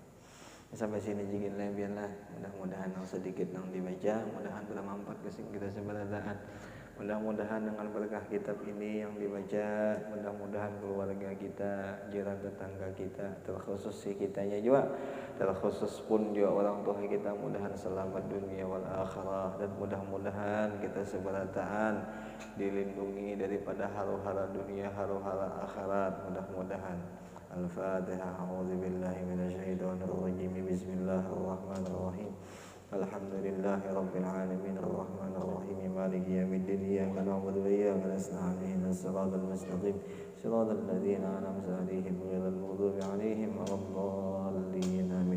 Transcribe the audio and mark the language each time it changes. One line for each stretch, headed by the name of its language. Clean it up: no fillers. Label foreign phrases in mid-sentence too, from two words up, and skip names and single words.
Indonesian: Sampai sini jigin biarlah, mudah-mudahan yang sedikit yang dibaca, mudah-mudahan bermanfaat kesing kita sebenarnya. Mudah-mudahan dengan berkah kitab ini yang dibaca, mudah-mudahan keluarga kita, jiran tetangga kita, terkhusus si kitanya juga, terkhusus pun juga orang tua kita, mudahan selamat
Arabic: دنيا والآخرة,
Indonesian: dan mudah-mudahan kita seberataan dilindungi daripada hara-hara dunia, hara-hara akhirat, mudah-mudahan.
Arabic: Al-Fatihah. أعوذ بالله من الشيطان الرجيم. بسم الله الرحمن الرحيم. الحمد لله رب العالمين الرحمن الرحيم مالك يوم الدين إياك نعبد وإياك نستعين اهدنا الصراط المستقيم صراط الذين أنعمت عليهم غير المغضوب عليهم ولا الضالين آمين.